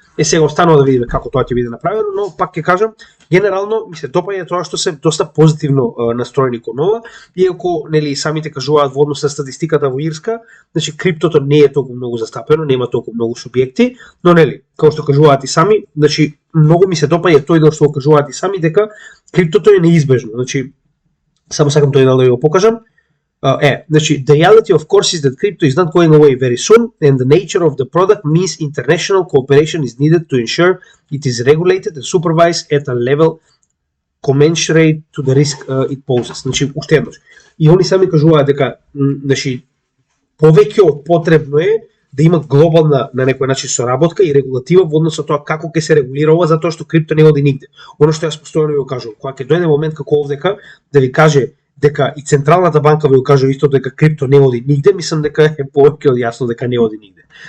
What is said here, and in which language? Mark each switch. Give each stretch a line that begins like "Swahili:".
Macedonian: Сега останува да видиме како тоа ќе биде направено, но пак ќе кажам, генерално ми се допаѓа тоа што се доста позитивно настроени кон ова, иако нели самите кажуваат во однос на статистиката во Ирска, значи криптото не е толку многу застапено, нема толку многу субјекти, но нели, како што кажуваат и сами, значи многу ми се допаѓа тој дел што го кажуваат и сами дека криптото е неизбежно. Значи само сакам тој дел да ви го покажам.
English: Значи, the reality of course is that crypto is not going away very soon, and the nature of the product means international cooperation is needed to ensure it is regulated and supervised at a level commensurate to the risk it poses.
Macedonian: Значи, уште еднаш. И они сами кажуваат дека, значи, повеќе од потребно е да има глобална на некој начин соработка и регулатива во однос на тоа како ќе се регулира ова, затоа што крипто не оди нигде. Оно што јас постојано ви го кажувам, кога ќе дојде момент како овдека да ви каже дека и Централната банка ви го кажува исто дека крипто не оди нигде, мислам дека е повеќе од јасно дека не оди нигде.